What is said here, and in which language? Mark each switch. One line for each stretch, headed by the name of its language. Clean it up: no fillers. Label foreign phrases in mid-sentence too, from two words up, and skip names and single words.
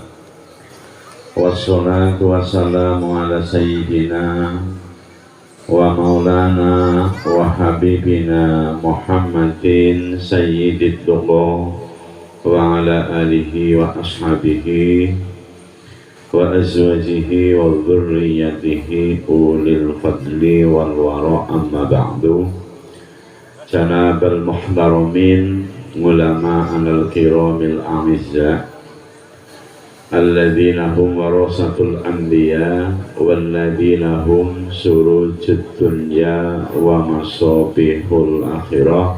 Arabic: والصلاة والسلام على سيدنا ومولانا وحبيبنا محمد سيد الدقا وعلى آله وأصحابه وأزواجه وذرياته أولي الفضل والورع، أما بعد. جناب المحترمين علماءنا الكرام الأعزة الذين هم ورثة الأنبياء والذين هم سرج الدنيا ومصابيح الآخرة.